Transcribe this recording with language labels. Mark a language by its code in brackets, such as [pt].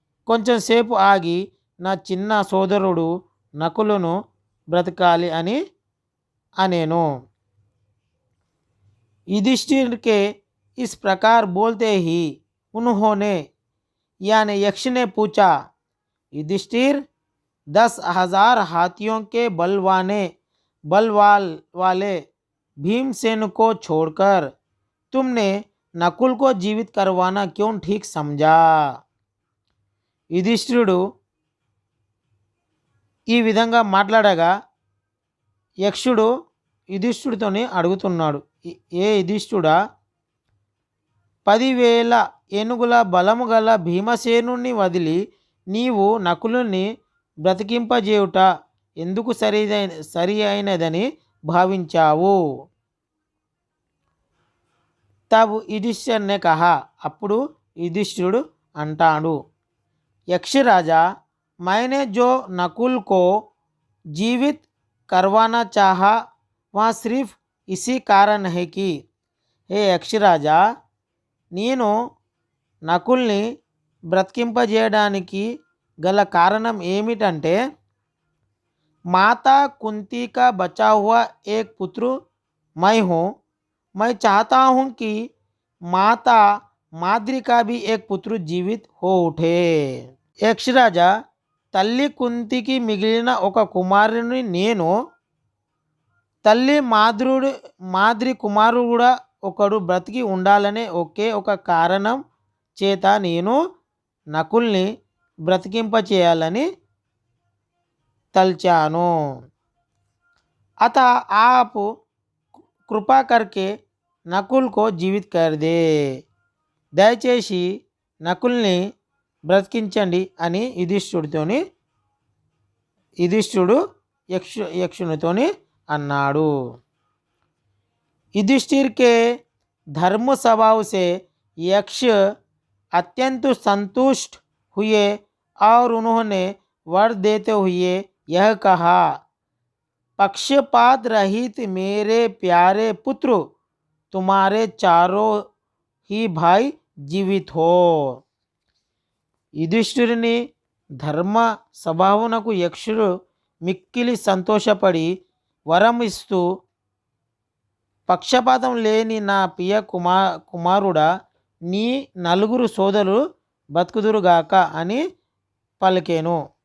[te] కొంచెంసేపు ఆగి, నా చిన్న సోదరుడు నకులును బ్రతకాలి అని అనేను. [hi] युधिष्ठिर के इस प्रकार बोलते ही उन्होंने यानी यक्ष ने पूछा, युधिष्ठिर 10,000 हाथियों के बल वाले भीमसेन को छोड़कर तुमने नकुल को जीवित करवाना क्यों ठीक समझा. [te] యుధిష్ఠిరుడు ఈ విధంగా మాట్లాడగా యక్షుడు యుధిష్ఠిరుడితోని అడుగుతున్నాడు, ఏ యుధిష్ఠుడా, 10,000 ఏనుగుల బలము గల భీమసేనుని వదిలి నీవు నకులుని బ్రతికింపజేయుట ఎందుకు సరి అయినదని భావించావు. [hi] తబ్ युधिष्ठिर ने कहा, [te] అప్పుడు యుధిష్ఠిరుడు అంటాడు, [hi] यक्षराजा, मैंने जो नकुल को जीवित करवाना चाहा वह सिर्फ इसी कारण है कि, हे [te] యక్షరాజా, నేను నకుల్ని బ్రతికింపజేయడానికి గల కారణం ఏమిటంటే, [hi] माता कुंती का बचा हुआ एक पुत्र मैं हूँ. मैं चाहता हूँ कि माता माद्री का भी एक पुत्र जीवित हो उठे. [te] యక్షరాజా, తల్లి కుంతికి మిగిలిన ఒక కుమారుని నేను, తల్లి మాద్రి కుమారుడు కూడా ఒకడు బ్రతికి ఉండాలనే ఒకే ఒక కారణం చేత నేను నకుల్ని బ్రతికింపచేయాలని తల్చాను. [hi] अतः आप कृपा करके नकुल को जीवित कर दे. [te] దయచేసి నకుల్ని బ్రతికించండి అని యుధిష్ఠిరుడు యక్షునితోని అన్నాడు. [hi] युधिष्ठिर के धर्म स्वभाव से यक्ष अत्यंत संतुष्ट हुए और उन्होंने वर देते हुए यह कहा, पक्षपात रहित मेरे प्यारे पुत्र, तुम्हारे चारों ही भाई जीवित हो. [te] యుధిష్ఠిరుని ధర్మ స్వభావమునకు యక్షుడు మిక్కిలి సంతోషపడి వరం ఇస్తూ, పక్షపాతం లేని నా ప్రియ కుమారుడా, నీ నలుగురు సోదరులు బతుకుదురుగాక అని పలికెను.